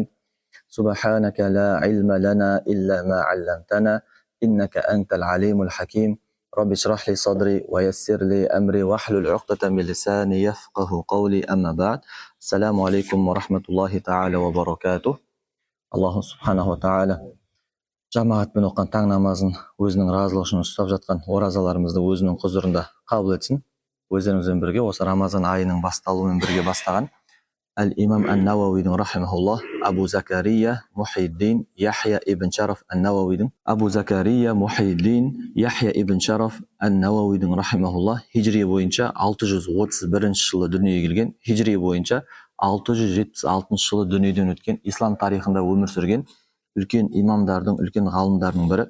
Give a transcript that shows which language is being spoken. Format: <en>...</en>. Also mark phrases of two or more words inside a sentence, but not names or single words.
<ar>سبحانك لا علم لنا إلا ما علمتنا إنك أنت العليم الحكيم. رب اشرح لي صدري ويسر لي أمري واحلل عقدة من لساني يفقهوا قولي، أما بعد. السلام عليكم ورحمة الله تعالى وبركاته. الله سبحانه وتعالى</ar> <kk>жамаатпен оққан таң намазын өзінің разылығы үшін ұстап жатқан оразаларымызды өзінің құзырында қабыл етсін. Өздеріңізбен бірге осы Рамазан айының басталуымен бірге бастаған Әл-Имам Ан-Науауидің рахимахуллах, Абу Закария Мухиддин Яхья ибн Шараф Ан-Науауидің рахимахуллах хижри бойынша 631 жылы дүниеге келген, хижри бойынша 676 жылы дүниеден өткен, ислам тарихында өмір сүрген үлкен имамдардың, үлкен ғалымдардың бірі.</kk>